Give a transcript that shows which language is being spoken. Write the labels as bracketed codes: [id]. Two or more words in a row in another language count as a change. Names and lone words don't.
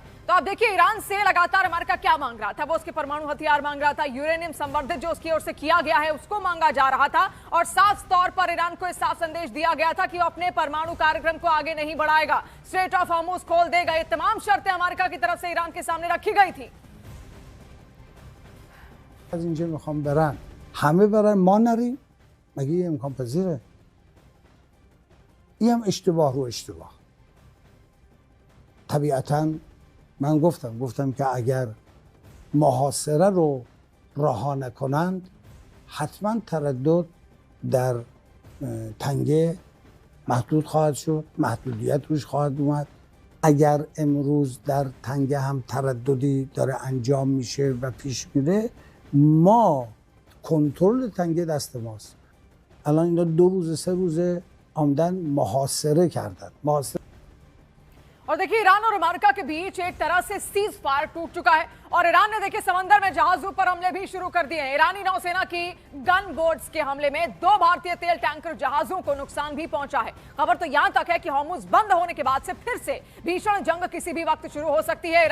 [hi] तो आप देखिए, ईरान से लगातार अमेरिका क्या मांग रहा था? वो उसके परमाणु हथियार मांग रहा था, यूरेनियम संवर्धित जो उसकी ओर से किया गया है उसको मांगा जा रहा था, और साफ तौर पर ईरान को इस साफ संदेश दिया गया था कि वो अपने परमाणु कार्यक्रम को आगे नहीं बढ़ाएगा, स्ट्रेट ऑफ हॉर्मुज खोल देगा। ये तमाम शर्तें अमेरिका की तरफ से ईरान के सामने रखी गई थी। [fa] از اینجا میخوام برن همه برن ما نریم، مگه این امکان پذیره؟ این هم اشتباه رو اشتباه. طبیعتاً من گفتم که اگر محاصره رو رها نکنند حتما تردد در تنگه محدود خواهد شد، محدودیت روش خواهد اومد. اگر امروز در تنگه هم ترددی داره انجام میشه و پیش میره، ما کنترل تنگه دست ماست. الان اینا 2 روز 3 روز آمدن محاصره کردن. [hi] और देखिए, ईरान और अमेरिका के बीच एक तरह से [en] cease fire [hi] टूट चुका है, और ईरान ने देखिए समंदर में जहाजों पर हमले भी शुरू कर दिए हैं। ईरानी नौसेना की [en] gun boats [hi] के हमले में 2 भारतीय तेल टैंकर जहाजों को नुकसान भी पहुंचा है। खबर तो यहां तक है कि हॉर्मुज बंद होने के बाद से फिर से भीषण जंग किसी भी वक्त शुरू हो सकती है।